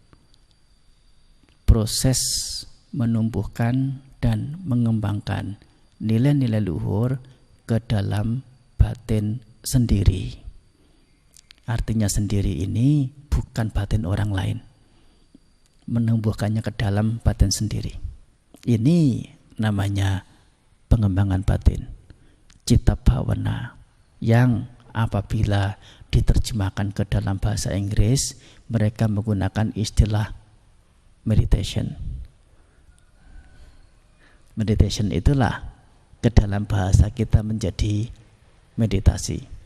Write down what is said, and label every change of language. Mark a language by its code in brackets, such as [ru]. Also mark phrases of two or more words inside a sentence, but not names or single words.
[id] Proses menumbuhkan dan mengembangkan nilai-nilai luhur ke dalam batin sendiri. Artinya sendiri ini bukan batin orang lain. Menumbuhkannya ke dalam batin sendiri. Ini namanya pengembangan batin. [pi] Citta bhavana [id] yang apabila diterjemahkan ke dalam bahasa Inggris, mereka menggunakan istilah meditation. Meditation itulah ke dalam bahasa kita menjadi meditasi.